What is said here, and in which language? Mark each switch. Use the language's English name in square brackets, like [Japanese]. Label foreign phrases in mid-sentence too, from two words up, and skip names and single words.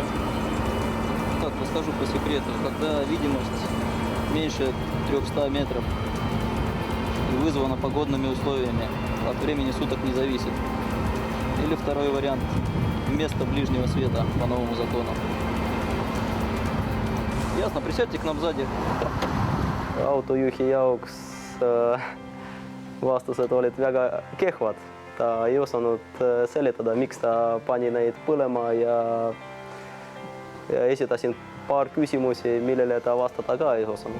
[Russian] Так, расскажу по секрету. Когда видимость меньше 300 метров и вызвана погодными условиями, от времени суток не зависит. Или второй вариант. Место ближнего света по новому закону. Ясно, присядьте к нам сзади. [Estonian] Autojuhi jaoks vastused olid väga kehvad. Ta ei osanud seletada, miks ta pani neid põlema ja esitasin paar küsimusi, millele ta vastata ka ei osanud.